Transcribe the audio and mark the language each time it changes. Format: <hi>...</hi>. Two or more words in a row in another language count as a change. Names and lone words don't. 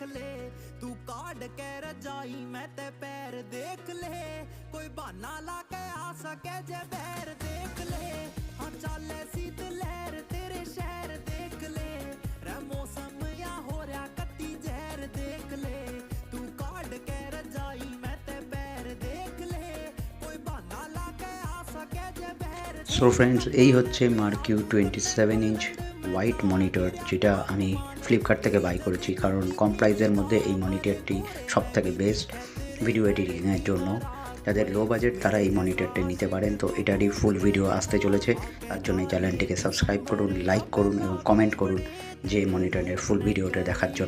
<bgc>ले तू काट के रजाई मैं ते पैर देख ले कोई बहाना ला के आ सके जे बहर देख ले हाँ चल शीत लहर तेरे शहर देख ले रे मौसम या हो रहा कत्ती जहर देख ले तू काट के रजाई मैं ते पैर देख ले कोई बहाना ला के आ सके जे बहर।</bgc> <en>so friends</en> <bn>এই হচ্ছে মার্কিউ 27</bn> <en>inch white monitor,</en> <bn>যেটা আমি ফ্লিপকার্ট থেকে বাই করেছি, কারণ কম প্রাইসের মধ্যে এই মনিটরটি সবথেকে</bn> <en>best video editing</en> <bn>জন্য। যাদের</bn> <en>low budget</en> <bn>তারা এই মনিটরটি নিতে পারেন। তো এটারই</bn> <en>full video</en> <bn>আসতে চলেছে, তার জন্য এই চ্যানেলটিকে সাবস্ক্রাইব করুন, লাইক করুন এবং কমেন্ট করুন যে এই মনিটরের</bn> <en>full video</en> <bn>দেখার জন্য।</bn>